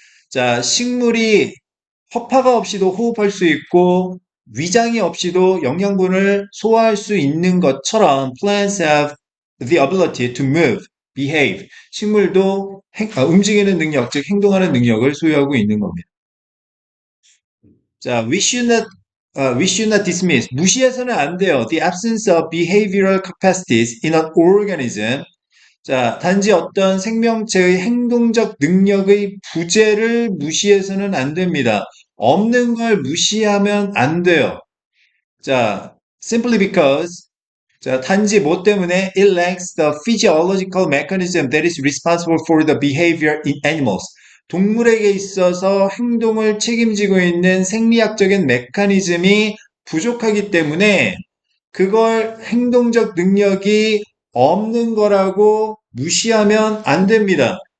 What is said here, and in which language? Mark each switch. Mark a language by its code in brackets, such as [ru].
[ko] 자, 식물이 허파가 없이도 호흡할 수 있고, 위장이 없이도 영양분을 소화할 수 있는 것처럼 [en] plants have the ability to move, behave. [ko] 식물도 움직이는 능력, 즉 행동하는 능력을 소유하고 있는 겁니다. [en] 자, we should not dismiss. [ko] 무시해서는 안 돼요. [en] The absence of behavioral capacities in an organism. [ko] 자, 단지 어떤 생명체의 행동적 능력의 부재를 무시해서는 안 됩니다. 없는 걸 무시하면 안 돼요. [en] 자, simply because. [ko] 자, 단지 뭐 때문에 [en] it lacks the physiological mechanism that is responsible for the behavior in animals. [ko] 동물에게 있어서 행동을 책임지고 있는 생리학적인 메커니즘이 부족하기 때문에 그걸 행동적 능력이 없는 거라고 무시하면 안 됩니다.